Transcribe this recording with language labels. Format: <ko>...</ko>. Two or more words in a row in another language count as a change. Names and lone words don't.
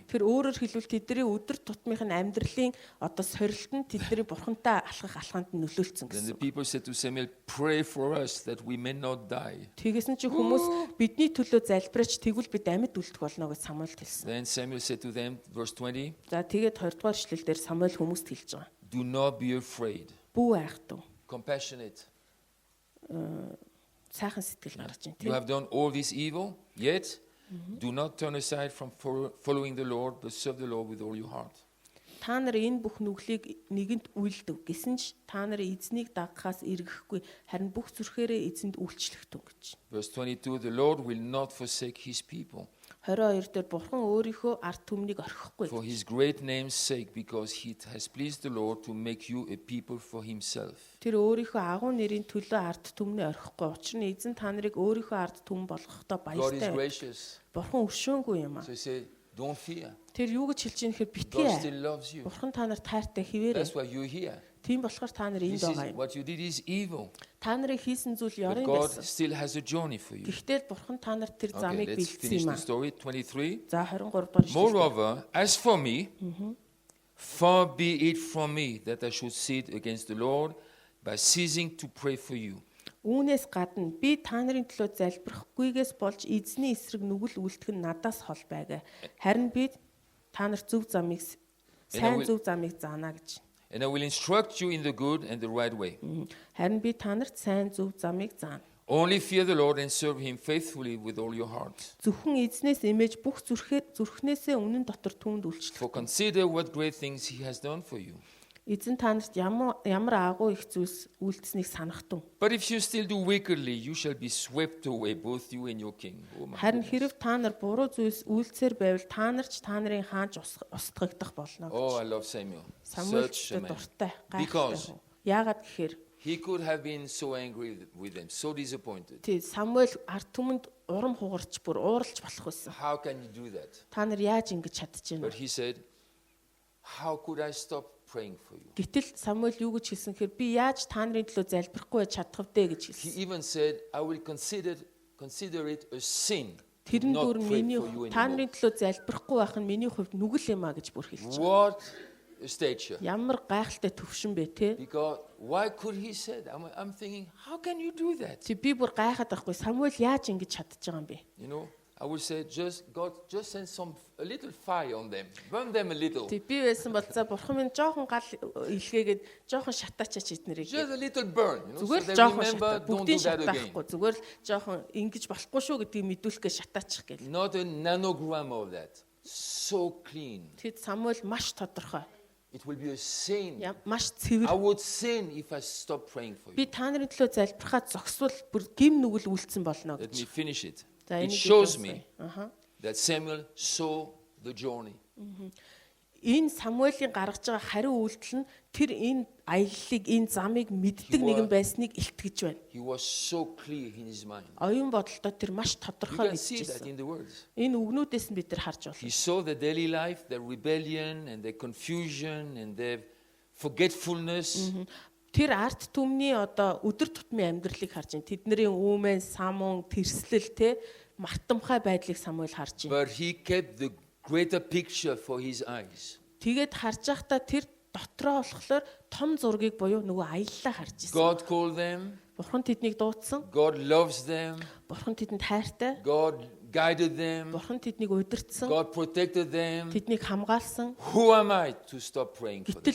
<mn>Тэр өөрөөр хэлбэл тэдний өдөр тутмын амьдралын одоо сорилт нь тэдний Бурхантай алхах алхаанд нь нөлөөлсөн</mn> <en>Then the</en> <mn>гэсэн.</mn> <en>people said to Samuel, pray for us that we may not die.</en> <mn>Тэгсэн чинь хүмүүс бидний төлөө залбирч тэгвэл бид амьд үлдэх болно гэж Самуэль хэлсэн.</mn> <en>Then Samuel said to them, verse 20,</en> <mn>За тэгээд 20 дугаар эшлэлдэр Самуэль хүмүүст хэлж байгаа.</mn> <en>do not be afraid.</en> <mn>Бүү айхтун.</mn> <en>Compassionate.</en> <mn>Сайхан сэтгэл гаргаж байна</mn> <en>You</en> <mn>тийм.</mn> <en>have done all this evil, yet do not turn aside from following the Lord, but serve the Lord with all your heart.</en> <mn>Та нар энэ бүх нүглийг нэгэнт үйлдэв гэсэн ч та нар эзнийг дагахаас эргэхгүй харин бүх зүрхээрээ эзэнд үйлчлэх тун гэж.</mn> <en>Verse 22, the Lord will not forsake his people</en> <mn>22 дээр Бурхан өөрийнхөө ард түмнийг орхихгүй.</mn> <en>for his great name's sake, because he has pleased the Lord to make you a people for himself.</en> <mn>Тэр өөрийнхөө агуу нэрийн төлөө ард түмнээ орхихгүй. Учир нь эзэн та нарыг өөрийнхөө ард түмэн болгохдоо</mn> <en>God is</en> <mn>баяртай.</mn> <en>gracious.</en> <mn>Бурхан өшөөнгүй юм аа.</mn> <en>So he said, don't fear.</en> <mn>Тэр юу гэж хэлж ийм гэхээр</mn> <en>God</en> <mn>битгий.</mn> <en>still loves you.</en> <mn>Бурхан та нарт тайртай хിവэрэ.</mn> <en>That's why you're here.</en> <mn>Тийм болохоор та нар энд</mn> <en>This</en> <mn>байгаа</mn> <en>is</en> <mn>юм.</mn> <en>what you did is evil.</en> <mn>Та нарын хийсэн зүйл</mn> <en>But</en> <mn>ёрын</mn> <en>God</en> <mn>байсан.</mn> <en>still has a journey for you.</en> <mn>Гэхдээ Бурхан та нарт тэр</mn> <en>Okay,</en> <mn>замыг</mn> <en>let's</en> <mn>бэлдсэн</mn> <en>finish</en> <mn>юм</mn> <en>the</en> <mn>аа.</mn> <en>story. 23.</en> <mn>За 23 дугаар ишлэл.</mn> <en>Moreover, as for me, far be it from me that I should sit against the Lord by ceasing to pray for you.</en> <mn>Үүнээс гадна би та нарын төлөө залбирахгүйгээс болж эзний эсрэг нүгэл үлдэх нь надаас хол байгаа. Харин би та нарт зөв замыг сайн зөв замыг заана гэж.</mn> <en>And I will instruct you in the good and the right way.</en> <mn>Харин би та нарт сайн зөв замыг заана.</mn> <en>Only fear the Lord and serve him faithfully with all your heart.</en> <mn>Зөвхөн эзнээс эмээж бүх зүрхнээсээ үнэн дотор түүнд үйлчлэх.</mn> <en>For consider what great things he has done for you.</en> <mn>Эзэн та нарт ямар агуу их зүйлс үйлдэснийг санах тун.</mn> <en>But if you still do wickedly, you shall be swept away, both you and your king. Oh my</en> <mn>Харин</mn> <en>goodness.</en> <mn>хэрв та нар буруу зүйлс үйлдсээр байвал та нар ч та нарын хаанч устгагдах болно</mn> <en>Oh,</en> <mn>гэж.</mn> <en>I love Samuel.</en> <mn>Самуэль</mn> <en>Such a man.</en> <mn>дуртай</mn> <en>Because</en> <mn>гайхалтай. Яагаад гэхээр</mn> <en>he He could have been so angry with them, so disappointed.</en> <mn>Тий Самуэль ард түмэнд урам хугарч бүр ууралж болох байсан.</mn> <en>How can you do that?</en> <mn>Та нар яаж ингэж чадчихэв</mn> <en>But</en> <mn>вэ?</mn> <en>he said, how could I stop praying for you?</en> <mn>Гэтэл Самуэль юу гэж хэлсэн хэрэг би яаж та нарын төлөө залбирахгүй чадах вэ гэж</mn> <en>He</en> <mn>хэлсэн.</mn> <en>even said, I will consider it a sin to</en> <mn>Тэрэн</mn> <en>not</en> <mn>бүр</mn> <en>pray</en> <mn>миний</mn> <en>for you</en> <mn>та</mn> <en>anymore.</en> <mn>нарын төлөө залбирахгүй байх нь миний хувьд нүгэл юм а гэж бүр хэлж байгаа.</mn> <en>What a stature.</en> <mn>Ямар гайхалтай төвшин бэ те?</mn> <en>Because why could he say that? I'm thinking, how can you do that?</en> <mn>Чи би бүр гайхаад байхгүй Самуэль яаж ингэж чадчих байгаа юм бэ?</mn> <en>You know, I would say, God just send a little fire on them, burn them a little.</en> <mn>Тэг би байсан бол за бурхан минь жоохон гал илгээгээд жоохон шатаачаач эднэрийг.</mn> <en>Just a little burn, you know, so</en> <mn>Зүгээр л</mn> <en>they</en> <mn>жоохон</mn> <en>remember,</en> <mn>шатаа.</mn> <en>don't do</en> <mn>Бүгдийг</mn> <en>that again.</en> <mn>шатаахгүй. Зүгээр л жоохон ингэж болохгүй шүү гэдгийг мэдүүлэхээ шатаачих гээл.</mn> <en>Not a nanogram of that. So clean.</en> <mn>Тэгэд Самуэль маш тодорхой.</mn> <en>It will be a sin.</en> <mn>Маш</mn> <en>I</en> <mn>цэвэр.</mn> <en>would sin if I stop praying for</en> <mn>Би</mn> <en>you.</en> <mn>та нарын төлөө залбирахад зогсвол бүр гим нүгэл үлдсэн болно</mn> <en>Let me</en> <mn>гэж.</mn> <en>finish it.</en> <mn>За, It энийг</mn> <en>shows</en> <mn>хэлсэн.</mn> <en>me</en> <mn>Аха.</mn> <en>that Samuel saw the journey.</en> <mn>Энэ Самуэлийн гаргаж байгаа хариу үйлдэл нь тэр энэ аяллыг, энэ замыг мэддэг нэгэн байсныг илтгэж байна.</mn> <en>He was so clear in his mind.</en> <mn>Оюун бодолдоо тэр маш</mn> <en>You</en> <mn>тодорхой</mn> <en>can see that</en> <mn>мэдчихсэн.</mn> <en>in the words.</en> <mn>Энэ үгнүүдээс нь бид нар харж</mn> <en>He</en> <mn>байна.</mn> <en>saw the daily life, their rebellion and their confusion and their forgetfulness.</en> <mn>Тэр арт түмний одоо өдөр тутмын амьдралыг харж байна. Тэдний үүмэн, самун, тэрслэл те мартамхай байдлыг Самуэль харж байна.</mn> <en>But he kept the greater picture for his eyes.</en> <mn>Тэгээд харж байхдаа тэр дотроо болохоор том зургийг буюу нөгөө аяллаа харж ирсэн.</mn> <en>God called them.</en> <mn>Бурхан тэднийг дуудсан.</mn> <en>God loves them.</en> <mn>Бурхан тэдэнд хайртай.</mn> <en>God guided them.</en> <mn>Бурхан тэднийг удирдсан.</mn> <en>God protected them.</en> <mn>Тэднийг хамгаалсан.</mn> <en>Who am I to stop praying for them?</en>